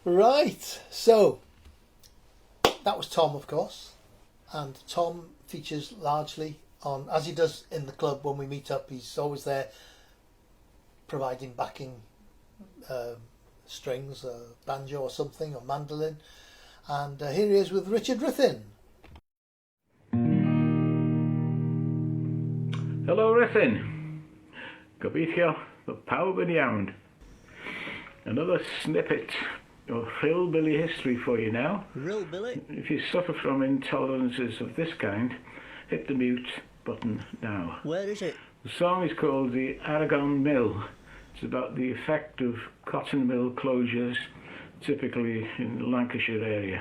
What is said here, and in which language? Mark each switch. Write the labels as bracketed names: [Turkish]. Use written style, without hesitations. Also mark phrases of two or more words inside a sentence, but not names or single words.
[English] Right, so that was Tom, of course, and Tom features largely on, as he does in the club when we meet up, he's always there providing backing strings, banjo or something, or mandolin. And here he is with Richard Ruthin. [Welsh] Helo Ruthin, gobeithio fy pawb yn iawn. [English] Another snippet of hillbilly history for you now. Hillbilly? If you suffer from intolerances of this kind, hit the mute button now. Where is it? The song is called The Aragon Mill. It's about the effect of cotton mill closures, typically in the Lancashire area.